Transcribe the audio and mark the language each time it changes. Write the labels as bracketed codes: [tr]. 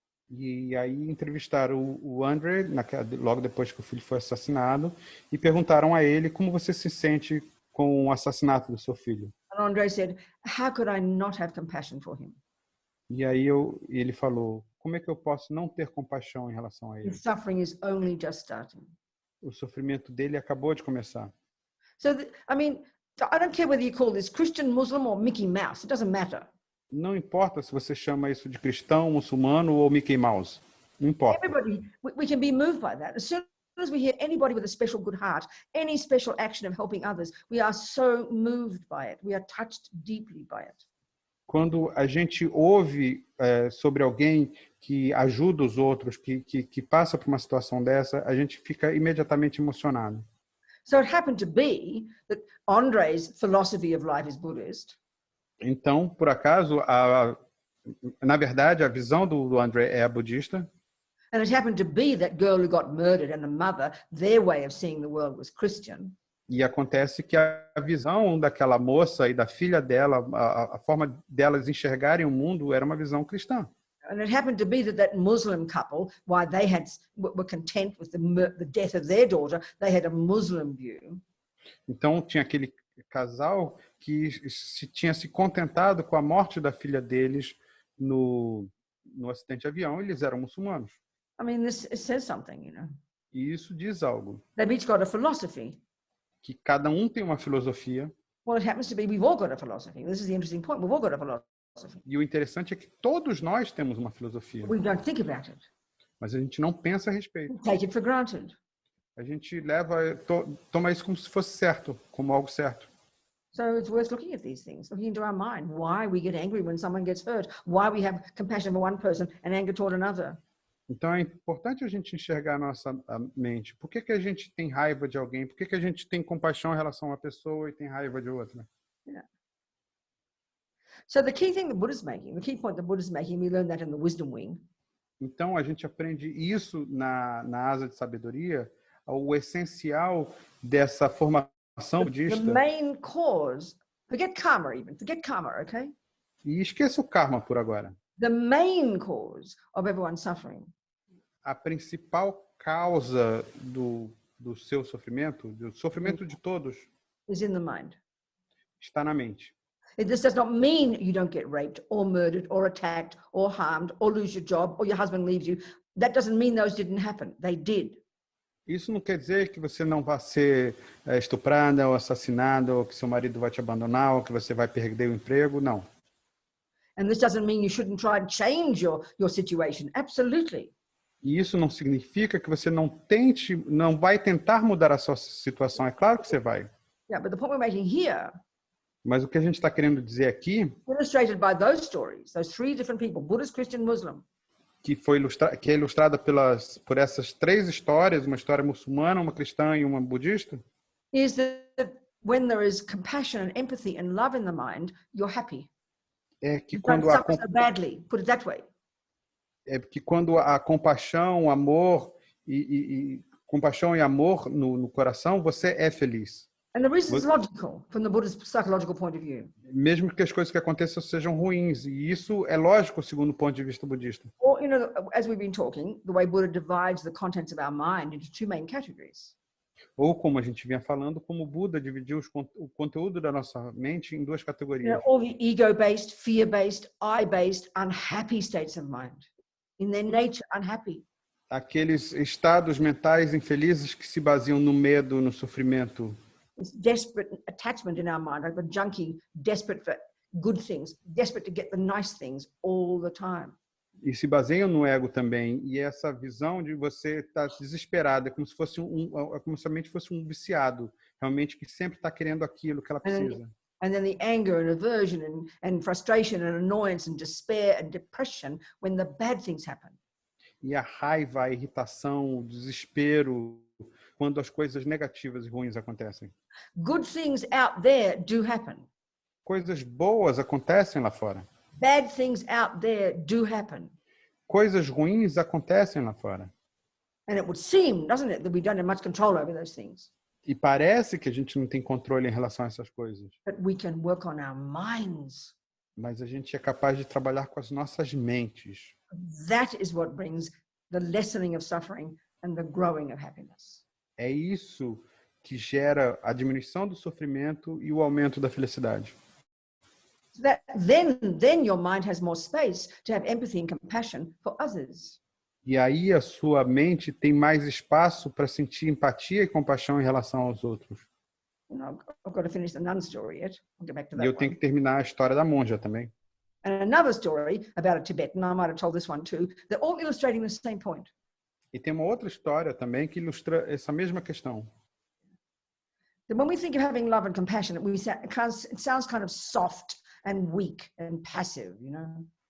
[pt] E aí entrevistaram o Andre logo depois que o filho foi assassinado e perguntaram a ele como você se sente com o assassinato do seu filho. [en] And Andre said, "How could I not have compassion for him? [pt] E aí ele falou, como é que eu posso não ter compaixão em relação a ele? [en] His suffering is only just starting." [pt] O sofrimento dele acabou de começar. [en] So, So I don't care whether you call this Christian, Muslim or Mickey Mouse. It doesn't matter. [pt] Não importa se você chama isso de cristão, muçulmano ou Mickey Mouse. Não importa. [en] Everybody, we can be moved by that. As soon as we hear anybody with a special good heart, any special action of helping others, we are so moved by it. We are touched deeply by it. [pt] Quando a gente ouve sobre alguém que ajuda os outros, que passa por uma situação dessa, a gente fica imediatamente emocionado. [en] So it happened to be that Andre's philosophy of life is Buddhist. [pt] Então, por acaso, na verdade, a visão do André é budista. [en] And it happened to be that girl who got murdered and the mother, their way of seeing the world was Christian. [pt] E acontece que a visão daquela moça e da filha dela, a forma delas enxergarem o mundo era uma visão cristã. [en] And it happened to be that Muslim couple, why they were content with the death of their daughter, they had a Muslim view. [pt] Então tinha aquele casal que tinha se contentado com a morte da filha deles no acidente de avião. Eles eram muçulmanos. [en] I mean, this says something, you know. [pt] E isso diz algo. [en] They've each got a philosophy. [pt] Que cada um tem uma filosofia. [en] Well, it happens to be we've all got a philosophy. This is the interesting point. We've all got a philosophy. [pt] E o interessante é que todos nós temos uma filosofia. [en] We don't think about it. [pt] Mas a gente não pensa a respeito. [en] We take it for granted. [pt] A gente toma isso como se fosse certo, como algo certo. [en] So it's worth looking at these things, looking into our mind. Why we get angry when someone gets hurt. Why we have compassion for one person and anger toward another. [pt] Então é importante a gente enxergar a nossa mente. Por que a gente tem raiva de alguém? Por que a gente tem compaixão em relação a uma pessoa e tem raiva de outra? [en] Yeah. So the key thing the Buddha's making, the key point the Buddha's making, we learn that in the wisdom wing. [pt] Então a gente aprende isso na asa de sabedoria, o essencial dessa formação budista. [en] The main cause, forget karma even, forget karma, okay? [pt] E esqueça o karma por agora. [en] The main cause of everyone's suffering. [pt] A principal causa do seu sofrimento, do sofrimento de todos, [en] is in the mind. [pt] está na mente. [en] This does not mean you don't get raped or murdered or attacked or harmed or lose your job or your husband leaves you. That doesn't mean those didn't happen. They did. [pt] Isso não quer dizer que você não vai ser estuprada ou assassinada, ou que seu marido vai te abandonar, ou que você vai perder o emprego, não. [en] And this doesn't mean you shouldn't try and change your situation. Absolutely. [pt] E isso não significa que você não vai tentar mudar a sua situação. É claro que você vai. [en] Yeah, but the point we're making here, [pt] mas o que a gente está querendo dizer aqui, [en] illustrated by those stories, those three different people, Buddhist, Christian, Muslim, [pt] que é ilustrada por essas três histórias, uma história muçulmana, uma cristã e uma budista, [en] is that when there is compassion and empathy and love in the mind, you're happy. [pt] É que [en] You [pt] quando [en] don't suffer so badly, put it that way. [pt] É que quando a compaixão, amor compaixão e amor no coração, você é feliz. [en] And the reason is logical from the Buddhist psychological point of view. [pt] Mesmo que as coisas que aconteçam sejam ruins, e isso é lógico segundo o ponto de vista budista. [en] Or, you know, as we've been talking, the way Buddha divides the contents of our mind into two main categories. [pt] Ou como a gente vinha falando, como Buda dividiu o conteúdo da nossa mente em duas categorias. [en] You know, all the ego-based, fear-based, I-based, unhappy states of mind. In their nature, unhappy. [pt] Aqueles estados mentais infelizes que se baseiam no medo, no sofrimento. [en] It's desperate attachment in our mind, like a junkie, desperate for good things, desperate to get the nice things all the time. [pt] E se baseiam no ego também. E essa visão de você estar desesperada, como se fosse como se a mente fosse um viciado, realmente que sempre está querendo aquilo que ela precisa. [en] And then the anger and aversion and frustration and annoyance and despair and depression when the bad things happen. [pt] E a raiva, a irritação, o desespero, quando as coisas negativas e ruins acontecem. [en] Good things out there do happen. [pt] Coisas boas acontecem lá fora. [en] Bad things out there do happen. [pt] Coisas ruins acontecem lá fora. [en] And it would seem, doesn't it, that we don't have much control over those things. [pt] E parece que a gente não tem controle em relação a essas coisas. [en] But we can work on our minds. [pt] Mas a gente é capaz de trabalhar com as nossas mentes. [en] That is what brings the lessening of suffering and the growing of happiness. [pt] É isso que gera a diminuição do sofrimento e o aumento da felicidade. [en] That then your mind has more space to have empathy and compassion for others. [pt] E aí a sua mente tem mais espaço para sentir empatia e compaixão em relação aos outros. [en] I've got to finish the nun story yet. I'll get back to [pt] E [en] that [pt] eu tenho [en] one. [pt] que terminar a história da monja também. [en] And another story about a Tibetan, I might have told this one too, they're all illustrating the same point. [pt] E tem uma outra história também que ilustra essa mesma questão. [en] That when we think of having love and compassion, it sounds kind of soft and weak and passive, you know.